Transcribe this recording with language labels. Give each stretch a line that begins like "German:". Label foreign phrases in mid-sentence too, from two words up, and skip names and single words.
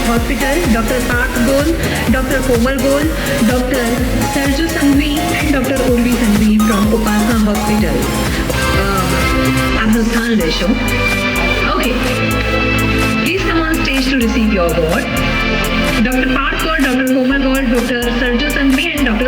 English: Hospital, Dr. Parth Gol, Dr. Komal Gol, Dr. Sarju Sanghvi and Dr. Urvi Sanghvi from Upasana Hospital.
Gujarati: આપનું સ્થાન લેશો.
English: Okay. Please come on stage to receive your award. Dr. Parth Gol, Dr. Komal Gol, Dr. Sarju Sanghvi and Dr.